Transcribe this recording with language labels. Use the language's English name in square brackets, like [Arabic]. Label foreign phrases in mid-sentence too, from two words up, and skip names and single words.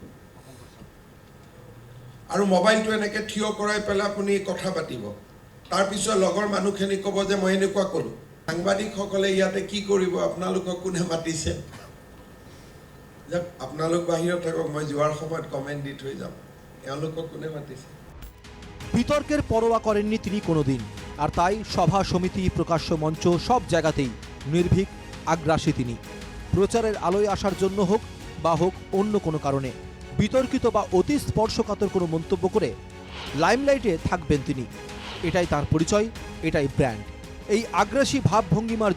[Assamese] আৰু মোবাইলটো এনেকৈ থিয় কৰাই পেলাই আপুনি কথা পাতিব তাৰপিছত লগৰ মানুহখিনি ক'ব যে মই এনেকুৱা ক'লোঁ সাংবাদিকসকলে ইয়াতে কি কৰিব আপোনালোকক কোনে মাতিছে যে আপোনালোক বাহিৰত থাকক মই যোৱাৰ সময়ত কমেণ্ট দি থৈ যাম এওঁলোকক কোনে মাতিছে [Bangla] বিতর্কের পরোয়া করেননি তিনি কোনোদিন আর তাই সভা সমিতি প্রকাশ্য মঞ্চ সব জায়গাতেই নির্ভীক আগ্রাসী তিনি প্রচারের আলোয় আসার জন্য হোক বা হোক অন্য কোনো কারণে বিতর্কিত বা অতি স্পর্শকাতর কোনো মন্তব্য করে লাইমলাইটে থাকবেন তিনি এটাই তার পরিচয় এটাই ব্র্যান্ড এই আগ্রাসী ভাবভঙ্গিমার